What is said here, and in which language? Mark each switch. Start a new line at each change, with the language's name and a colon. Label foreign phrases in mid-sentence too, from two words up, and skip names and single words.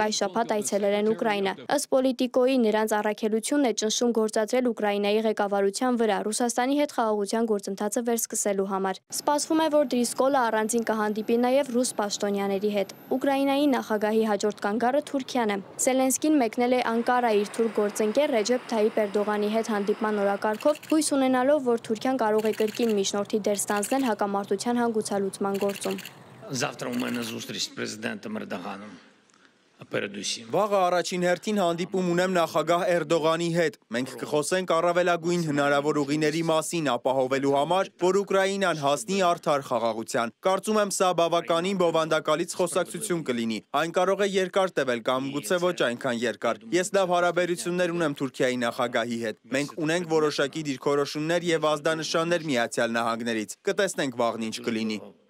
Armenian: այս շաբաթ այցելել են Ուկրաինա։ Ըստ Պոլիտիկոյի նրանց առաքելությունն է ճնշում գործադրել Ուկրաինայի ղեկավարության վրա Ռուսաստանի հետ խաղաղության գործընթացը վերսկսելու համար։ Սպասվում է, որ Դրիսկոլը առանձին կհանդիպի նաեւ ռուս պաշտոնյաների հետ։ Ուկրաինայի նախագահի հաջորդ կանգառը Թուրքիան է։ Զելենսկին մեկնել է Անկարա իր թուրք գործընկեր Ռեջեփ Թայիպ Էրդողանի հետ հանդիպման կարգով հույս ունենալով, որ Թուրքիան կարող է կրկին միջնորդի դեր ստանձնել հակամարտության հանգուցալուծման գործում։
Ukrainian: Завтра у мене зустріч з президентом Ердоганом.
Armenian: Վաղը առաջին հերթին հանդիպում ունեմ նախագահ Էրդողանի հետ։ Մենք կխոսենք առավելագույն հնարավոր ուղիների մասին ապահովելու համար, որ Ուկրաինան հասնի արդար խաղաղության։ Կարծում եմ սա բավականին բովանդակալից խոսակցություն կլինի։ Այն կարող է երկար տևել կամ գուցե ոչ այնքան երկար։ Ես լավ հարաբերություններ ունեմ Թուրքիայի նախագահի հետ։ Մենք ունենք որոշակի դիրքորոշումներ եւ ազդանշաններ Միացյալ Նահանգներից։ Կտեսնենք վաղն ինչ կլինի։